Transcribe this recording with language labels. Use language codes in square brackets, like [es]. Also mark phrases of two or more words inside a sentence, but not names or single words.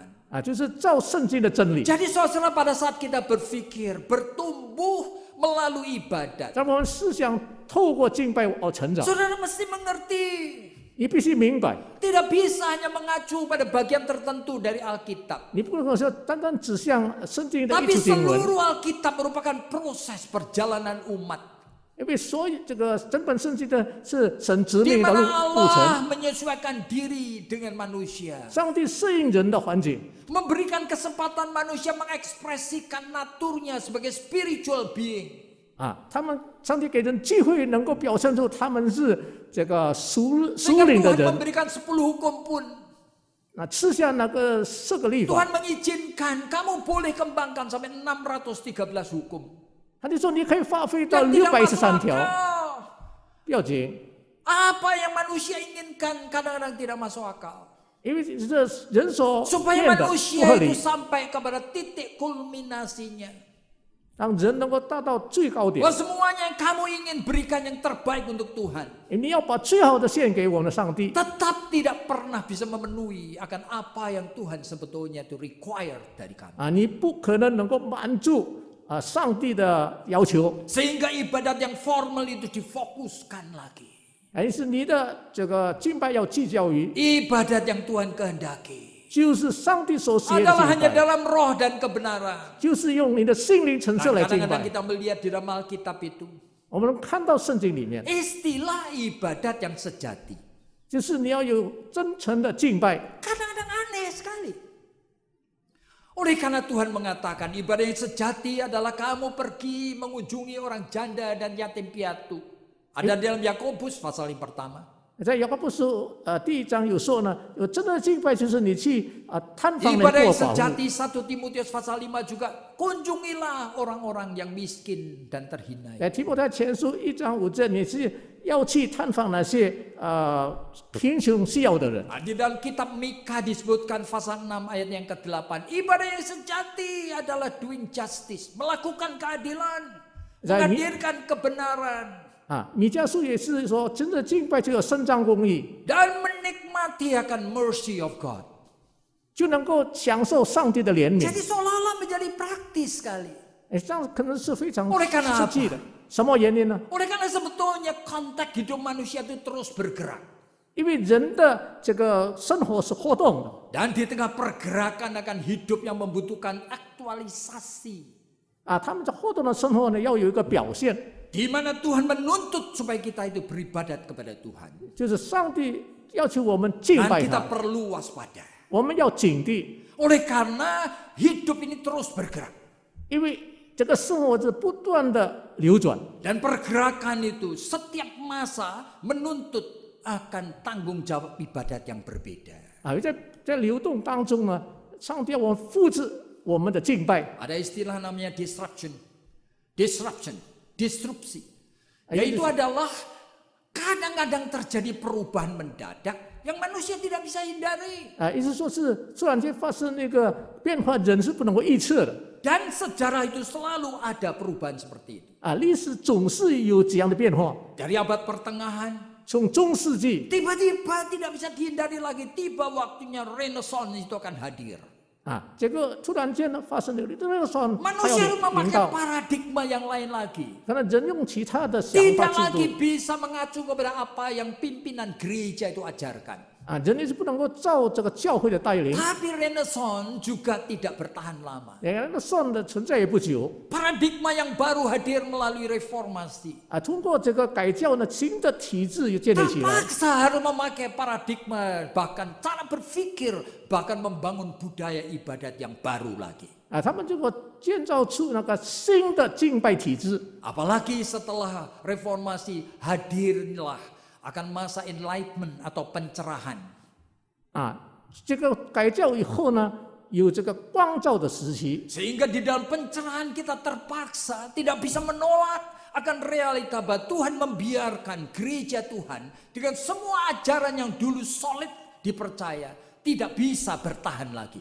[zh] 啊，就是照圣经的真理。 [id] Jadi saudara, pada saat kita berpikir, bertumbuh melalui ibadat, [zh] 让我们思想透过敬拜而成长， [id] saudara mesti mengerti, [zh] 你必须明白， [id] tidak bisa hanya mengacu pada bagian tertentu dari Alkitab. [zh] 你不能说单单指向圣经的一 [id] Tapi [zh] 处经文， [id] seluruh Alkitab merupakan proses perjalanan umat, [zh] 因为所有这个整本圣经的是神指 [id] di [zh] 明的 [id] mana [zh] 路程， [id] Allah menyesuaikan diri dengan manusia, [zh] 上帝适应人的环境。 [id] memberikan kesempatan manusia mengekspresikan naturnya sebagai [en] spiritual being. [zh] 啊，上帝给人机会能够表现出他们是这个属 [id] Sehingga [zh] 灵的 [id] Tuhan [zh] 人， [id] memberikan 10 hukum pun. [zh] 啊，吃下那个4个律法， [id] Tuhan mengizinkan kamu boleh kembangkan sampai 613 hukum. [zh] 他就说你可以发挥到 [id] Dan tidak masuk [zh] 613 条， [id] akal. [zh] 不要紧， [id] Apa yang manusia inginkan kadang-kadang tidak masuk akal. [zh] 因为这人所 [id] Supaya [zh] 愿的不 [id] manusia [zh] 合 [id] itu [zh] 理。 [id] sampai kepada titik kulminasinya. [zh] 让人能够达到最高点 [id] Bahwa，semuanya yang kamu ingin berikan yang terbaik untuk Tuhan, [zh] 你要把最好的献给我们的上帝， [id] tetap tidak pernah bisa memenuhi akan apa yang Tuhan sebetulnya itu require dari kamu. [zh] 啊，你不可能能够满足啊上帝的要求， [id] Sehingga ibadat yang formal itu difokuskan lagi. [zh] 而是你的这个敬拜要聚焦于， [id] Ibadat yang Tuhan kehendaki [zh] 就是上帝所喜悦的 [id] adalah [zh] 敬 [id] hanya [zh] 拜， [id] dalam roh dan kebenaran. [zh] 就是用你的心灵层 [id] Nah, [zh] 次来敬 [id] kadang-kadang [zh] 拜。 [id] kita melihat di dalam Alkitab itu [zh] 我们能看到圣经里面， [id] istilah ibadat yang sejati. [zh] 就是你要有真诚的敬拜。 [id] Kadang-kadang aneh sekali. Oleh karena Tuhan mengatakan ibadah yang sejati adalah kamu pergi mengunjungi orang janda dan yatim piatu. Ada dalam Yakobus pasal yang pertama. [zh] 在雅各布书第1章有说呢，有真的敬拜就是你去探访人 [id] Ibadah [zh] 过 [id] yang [zh] 寡妇。 [id] sejati 1 Timotius pasal 5 juga kunjungilah orang-orang yang miskin dan terhina. [zh] 在提摩太前书1章5节，你是要去探访那些贫穷需要的人。 [id] Nah, di dalam kitab Mika disebutkan pasal 6 ayat yang ke-8. Ibadah yang sejati adalah [en] doing justice, [id] melakukan keadilan, menghadirkan kebenaran. [zh] 啊，米迦书也是说，真的敬拜就要伸张公义， [id] Dan menikmati akan [en] mercy of God. [zh] 就能够享受上帝的怜悯。 [id] Jadi seolah-olah menjadi praktis sekali. [zh] 哎，这样可能是非常 [id] Oleh karena [zh] 实际的。什么原因呢？ [id] Oleh karena sebetulnya konteks hidup manusia itu terus bergerak. [zh] 因为人的这个生活是活动的 [id] Dan di tengah pergerakan akan hidup yang membutuhkan aktualisasi. [zh] 啊，他们在活动的生活呢，要有一个表现， [id] Di mana Tuhan menuntut supaya kita itu beribadat kepada Tuhan. [zh] 就是上帝要求我们敬 [id] Dan [zh] 拜 [id] kita [zh] 他， [id] perlu waspada. [zh] 我们要警惕， [id] Oleh karena hidup ini terus bergerak. [zh] 因为这个生活是不断的流转。 [id] Dan pergerakan itu setiap masa menuntut akan tanggung jawab ibadat yang berbeda. [zh] 啊，在流动当中呢，上帝要我们复制我们的敬拜， [id] Ada istilah namanya disrupsi. Yaitu adalah kadang-kadang terjadi perubahan mendadak yang manusia tidak bisa hindari. [zh] 啊，意思说是突然间发生那个变化，人是不能够预测的。 [id] Dan sejarah itu selalu ada perubahan seperti itu. [zh] 啊，历史总是有这样的变化。 [id] Dari abad pertengahan, [zh] 从中世纪 [id] tiba-tiba tidak bisa dihindari lagi. Tiba waktunya Renaissance itu akan hadir. [zh] 啊，这个突然间呢发生了那个时候，它 [id] Manusia [zh] 要 [id] memakai [zh] 临到， [id] paradigma yang lain lagi. [zh] 可能人用其他的想 [id] Tidak [zh] 法制 [id] lagi [zh] 度 [id] bisa mengacu kepada apa yang pimpinan gereja itu ajarkan. [zh] 人类是不能够照这个教会的带领。 [id] Tapi Renaissance juga tidak bertahan lama. [zh] 那个son的存在也不久 [id] Paradigma yang baru hadir melalui reformasi. [zh] 通过这个改教呢，新的体制又建立起来 [id] Terpaksa harus memakai paradigma, bahkan cara berpikir, bahkan membangun budaya ibadat yang baru lagi. [zh] 他们这个建造出那个新的敬拜体制 [id] Apalagi setelah reformasi hadirlah akan masa enlightenment atau pencerahan. [zh] 这个改教以后呢，有这个光照的时期 [id] Sehingga di dalam pencerahan kita terpaksa tidak bisa menolak akan realita bahwa Tuhan membiarkan gereja Tuhan dengan semua ajaran yang dulu solid dipercaya tidak bisa bertahan lagi.